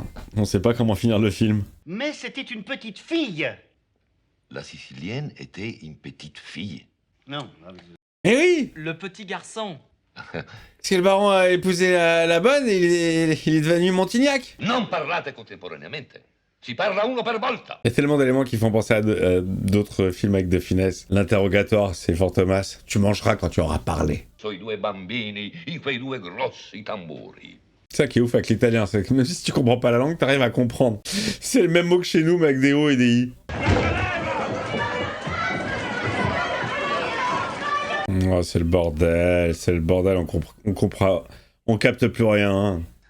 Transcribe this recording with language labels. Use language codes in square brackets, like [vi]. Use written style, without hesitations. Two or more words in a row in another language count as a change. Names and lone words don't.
[fr] On sait pas comment finir le film. Mais c'était une petite fille. La Sicilienne était une petite fille. Non. Eh oui! Le petit garçon. Parce que le baron a épousé la bonne et il est devenu Montignac. [it] Non parlate contemporaneamente. Si parla uno per volta. [fr] Il y a tellement d'éléments qui font penser à d'autres films avec De Funès. L'interrogatoire, c'est Fantomas. Tu mangeras quand tu auras parlé. [it] So i due bambini, in quei due grossi tamburi. [fr] C'est ça qui est ouf avec l'italien, c'est que même si tu comprends pas la langue, t'arrives à comprendre. C'est le même mot que chez nous, mais avec des O et des I. Oh, c'est le bordel, on comprend, on capte plus rien.